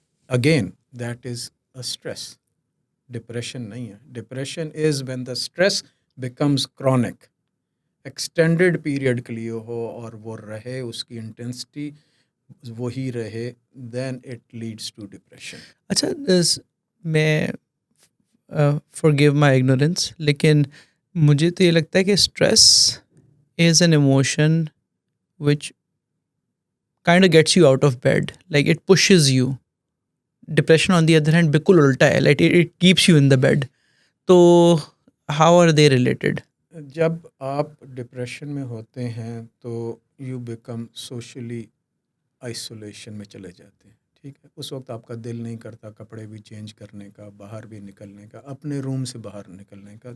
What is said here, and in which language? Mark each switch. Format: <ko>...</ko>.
<en>Again that is a stress.</en> <ur>Depression نہیں ہے.</ur> <en>depression is when the stress becomes chronic, extended period</en> <ur>کے لیے ہو اور وہ رہے، اس کی انٹینسٹی وہی رہے،</ur> <en>Then it leads to depression.</en> <ur>اچھا،</ur> <en>میں forgive my ignorance,</en> <ur>لیکن مجھے تو یہ لگتا ہے کہ</ur> <en>Stress is an emotion which kind of gets you out of bed, like it pushes you. Depression on the other hand</en> <ur>بالکل الٹا ہے,</ur> <en>like it keeps you in the bed. تو how are they related?</en> <ur>جب آپ depression میں ہوتے ہیں تو</ur> <en>you become</en> <ur>سوشلی آئسولیشن میں چلے جاتے ہیں. ٹھیک ہے, اس وقت آپ کا دل نہیں کرتا کپڑے بھی چینج کرنے کا, باہر بھی نکلنے کا, اپنے روم سے باہر نکلنے کا.</ur>